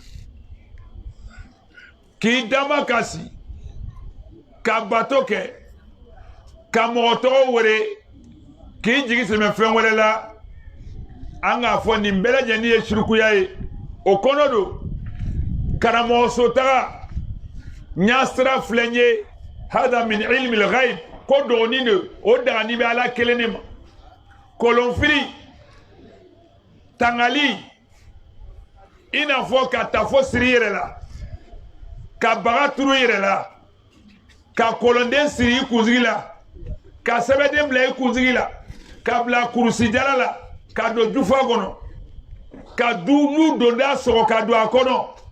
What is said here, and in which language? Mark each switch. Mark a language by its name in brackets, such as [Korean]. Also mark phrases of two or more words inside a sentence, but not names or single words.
[Bambara] k'i dama kasi ka bato kɛ ka mɔgɔ tɔgɔ wele k'i jigi sɛmɛ fɛn wɛrɛ la an k'a fɔ nin bɛɛ lajɛlen ye sirikuya ye o kɔnɔ don karamɔgɔso taga n y'a sira filɛ n ye hada min [Arabic] علم الغيب [Bambara] ko dɔgɔnin de o dagani bɛ ala kelen de ma kolonfiri tangali i n'a fɔ ka tafo siri yɛrɛ la ka baga turu yɛrɛ la ka kolonden siri i kunsigi la ka sɛbɛden bila i kunsigi la ka bila kurusijala la ka don jufa kɔnɔ ka n'u donda sɔgɔ ka don a kɔnɔ